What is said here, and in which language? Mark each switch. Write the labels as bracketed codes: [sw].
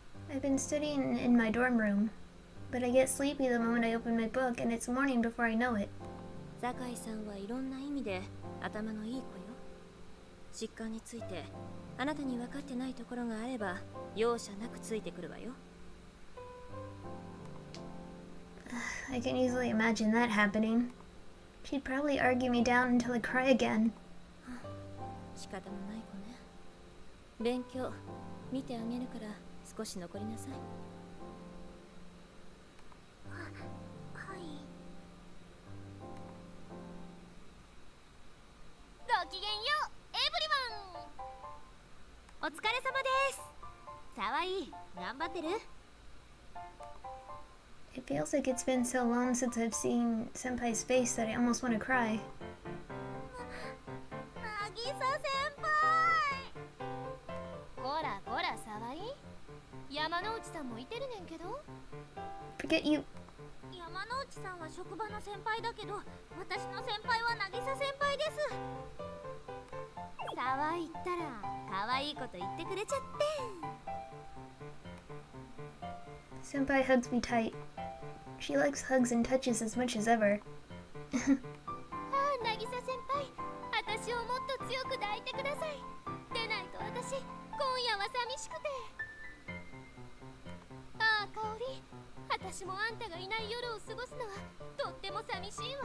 [en] I've been studying in my dorm room, but I get sleepy the moment I open my book and it's morning before I know it. [ja] 酒井さんはいろんな意味で頭のいい子よ。疾患についてあなたに分かってないところがあれば容赦なくついてくるわよ。 [en] I can easily imagine that happening. She'd probably argue me down until I cry again. [ja] 仕方のない子ね。勉強見てあげるから少し残りなさい。はい。ごきげんよう、エブリワン。お疲れ様です。沢井、頑張ってる？ [en] It feels like it's been so long since I've seen Senpai's face that I almost want to cry. [ja] なぎさ先輩。こらこら沢井、山之内さんもいてるねんけど。 [en] Forget you. [ja] 山之内さんは職場の先輩だけど、私の先輩は渚先輩です。沢井ったら可愛いこと言ってくれちゃって。 [en] Senpai hugs me tight. She likes hugs and touches as much as ever. [ja] 渚先輩、私をもっと強く抱いてください。でないと私、今夜は寂しくて。ああ、香織、私もあんたがいない夜を過ごすのはとっても寂しいわ。